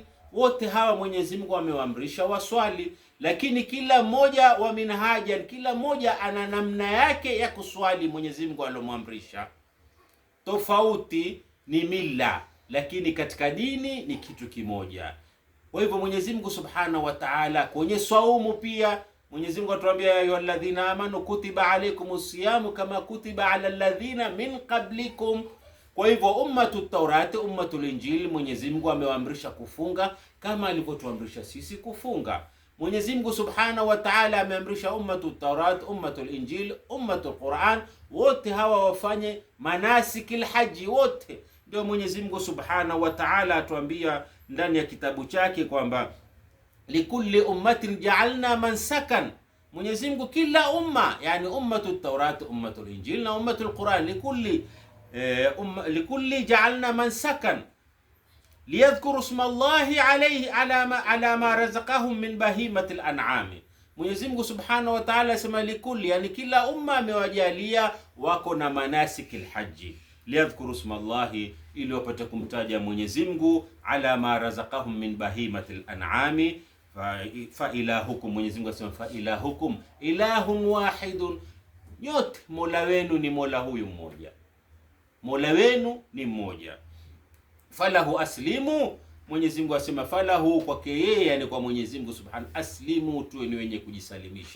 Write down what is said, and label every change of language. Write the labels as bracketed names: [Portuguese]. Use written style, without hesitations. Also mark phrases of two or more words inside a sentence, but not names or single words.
[Swahili] Wote hawa Mwenyezi Mungu amewaamrisha waswali, lakini kila mmoja wa minhajan, kila mmoja ana namna yake ya kuswali Mwenyezi Mungu alomwamrisha. Tofauti ni mila, lakini katika dini ni kitu kimoja. Kwa hivyo Mwenyezi Mungu [Arabic] سبحانه وتعالى [Swahili] kwenye saumu pia Mwenyezi Mungu atuambia [Arabic] يا أيها الذين آمنوا كتب عليكم الصيام كما كتب على الذين من قبلكم. [Swahili] Kwa hivyo [Arabic] أمة التوراة، أمة الإنجيل, [Swahili] Mwenyezi Mungu amewaamrisha kufunga kama alivyotuamrisha sisi kufunga. Mwenyezi Mungu [Arabic] سبحانه وتعالى [Swahili] ameamrisha [Arabic] أمة التوراة، أمة الإنجيل، أمة القرآن, [Swahili] wote hawa wafanye [Arabic] مناسك الحج [Swahili] wote. Ndio Mwenyezi Mungu [Arabic] سبحانه وتعالى [Swahili] atuambia ndani ya kitabu chake kwamba [Arabic] لكل أمة جعلنا منسكا. [Swahili] Mwenyezi Mungu kila umma, yani [Arabic] أمة التوراة، أمة الإنجيل na أمة القرآن، لكل جعلنا منسكا ليذكروا اسم الله عليه على ما رزقهم من بهيمة الأنعام. [Swahili] Mwenyezi Mungu [Arabic] سبحانه وتعالى [Swahili] asema likulli, yani kila umma amewajalia wako na [Arabic] مناسك الحج, ليذكروا اسم الله, [Swahili] ili wapate kumtaja Mwenyezi Mungu, [Arabic] على ما رزقهم من بهيمة الأنعام. فإلهكم, [Swahili] Mwenyezi Mungu asema [Arabic] فإلهكم إله واحد, [Swahili] nyote mola wenu ni mola huyu mmoja, mola wenu ni mmoja. [Arabic] فله أسلموا, [Swahili] Mwenyezi Mungu asema falahu, kwake yeye, yani kwa Mwenyezi Mungu Subhanahu, aslimu, tuwe ni wenye kujisalimisha.